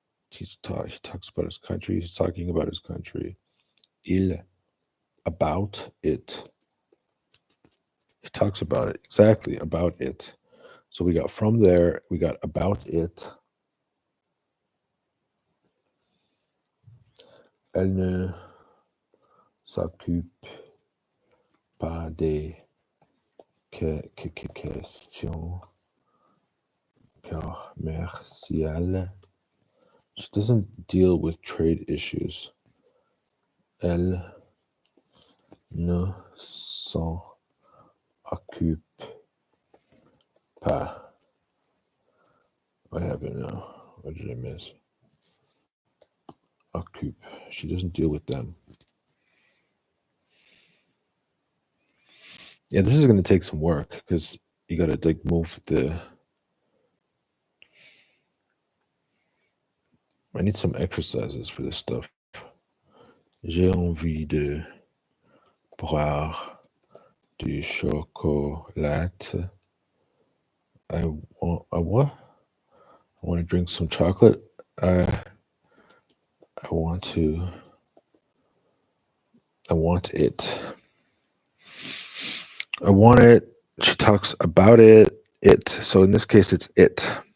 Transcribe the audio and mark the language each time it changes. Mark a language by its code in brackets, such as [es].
[en] He talks about his country, he's talking about his country. "Il" about it. He talks about it, exactly, about it. So we got from there, we got about it. [fr] Elle ne s'occupe pas des questions commerciales. [en] She doesn't deal with trade issues. [fr] Elle ne s'en occupe pas. [en] What happened now? What did I miss? [fr] Occupe. [en] She doesn't deal with them. Yeah, this is going to take some work because you got to like move the. I need some exercises for this stuff. [fr] J'ai envie de boire du chocolat. [en] I want what? I want to drink some chocolate. I want to. I want it. I want it. She talks about it. It. So in this case, it's it.